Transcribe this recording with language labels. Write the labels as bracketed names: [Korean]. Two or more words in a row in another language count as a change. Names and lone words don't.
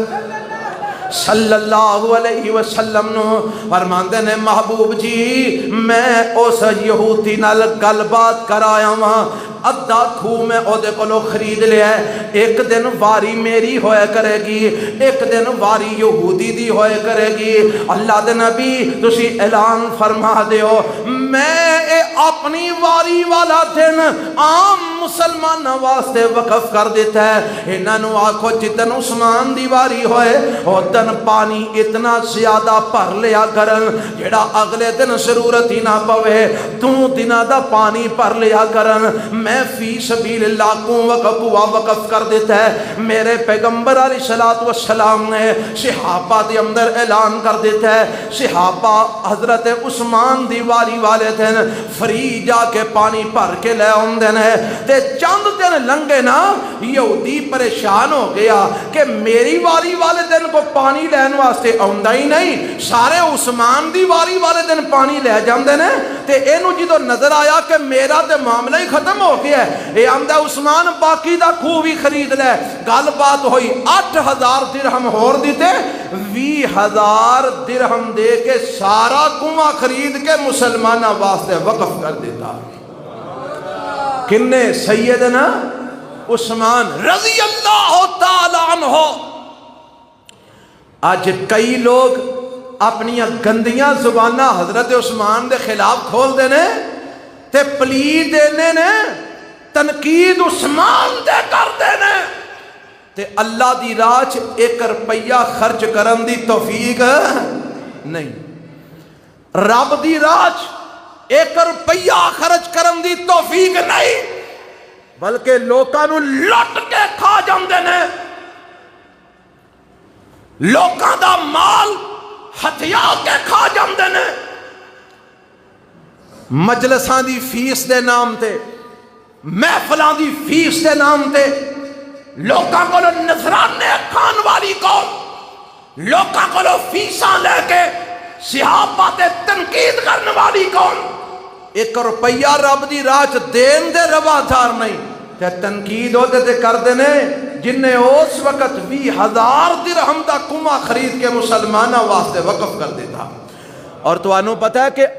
[Arabic] صلی اللہ علیہ وسلم [Punjabi] نو فرماندے نے محبوب جی میں اس یہودی نال گل بات کرایا ہاں ادھا کھو میں اودے کولو خرید لیا ہے ایک دن واری میری ہوئے کرے گی ایک دن واری یہودی دی ہوئے کرے گی اللہ دے نبی تسی اعلان فرما دیو میں اپنی واری والا دن عام مسلمان واسطے وقف کر دیتا ہے انہاں نو آکھو جتن عثمان دی واری ہوئے او دن پانی اتنا زیادہ بھر لیا کرن جڑا اگلے دن ضرورت ہی نہ پوے 2 دناں دا پانی بھر لیا کرن میں [Arabic] فی سبیل اللہ [Punjabi] کو وقف کر دیتا ہے میرے پیغمبر [Arabic] علیہ السلام [Punjabi] نے صحابہ دے اندر اعلان کر دیتا ہے صحابہ حضرت عثمان دی واری والے دن فری جا کے پانی بھر کے لے آندے نے تے چند دن لنگے نا یہودی پریشان ہو گیا کہ میری واری والے دن کو پانی لین واسطے آندا ہی نہیں سارے عثمان دی واری والے دن پانی لے جاندے نے تے اینو جدو نظر آیا کہ میرا تے معاملہ ہی ختم ہو گیا ہے اے آندا عثمان باقی دا کھو بھی خرید لے گل بات ہوئی 8,000 درہم ہور دیتے 20,000 درہم دے کے سارا کنواں خرید کے مسلمانہ واسطے وقف کر دیتا کنے سیدنا عثمان [Arabic] رضی اللہ تعالیٰ عنہ [Punjabi] آج کئی لوگ اپنی گندیاں زبانہ حضرت عثمان دے خلاف کھول دینے تے پلی دینے نے تنقید عثمان دے کر دینے تے اللہ دی راج 1 روپیہ خرچ کرن دی توفیق نہیں رب دی راج 1 روپیہ خرچ کرن دی توفیق نہیں بلکہ لوکاں نو لٹ کے کھا جاندے نے لوکاں دا مال ہتھیا کے کھا جاندے نے مجلساں دی فیس دے نام تے محفلاں دی فیس دے نام تے لوکاں کو نذرانے کھان والی قوم لوکاں کو فیساں لے کے صحابہ تے تنقید کرنے والی قوم 1 روپیہ رب دی راہ دین دے روادار نہیں تے تنقید ہوتے تے کر دینے جن نے اس وقت 20,000 درہم دا کنواں خرید کے مسلمانہ واسطے وقف کر دیتا اور تو انہوں پتہ ہے کہ